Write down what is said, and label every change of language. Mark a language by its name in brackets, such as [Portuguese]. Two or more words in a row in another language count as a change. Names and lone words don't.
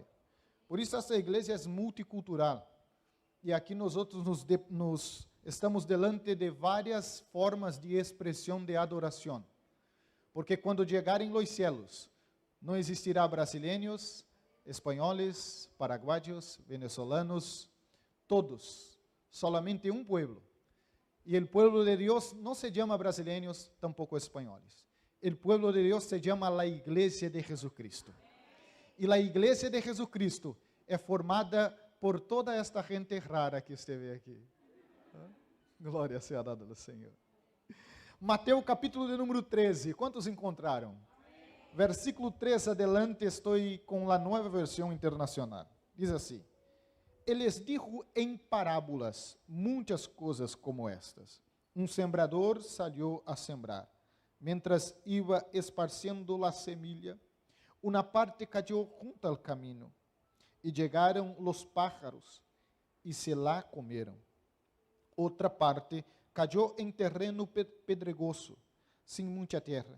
[Portuguese] Por isso, essa igreja é multicultural. E aqui nós estamos delante de várias formas de expressão de adoração. Porque quando chegarem os céus, não existirá brasileiros, espanhóis, paraguaios, [Spanish] venezolanos, todos, solamente um pueblo. [Portuguese] E o pueblo de Deus não se chama brasileiros, tampouco espanhóis. O pueblo de Deus se chama [Spanish] la Iglesia de Jesucristo. [Portuguese] E [Spanish] la Iglesia de Jesucristo [Portuguese] é formada por toda esta gente rara que esteve aqui. Glória seja dada ao Senhor. Mateus capítulo de número 13. Quantos encontraram? Versículo 3 adelante, estou com a nova versão internacional. Diz assim: Ele [Spanish] les dijo [Portuguese] em parábolas muitas coisas como estas. [Spanish] Um sembrador salió a sembrar. Mientras iba esparciendo la semilla, una parte cayó junto al camino, y llegaron los pájaros, y se la comieron. Otra parte cayó en terreno pedregoso, sin mucha tierra.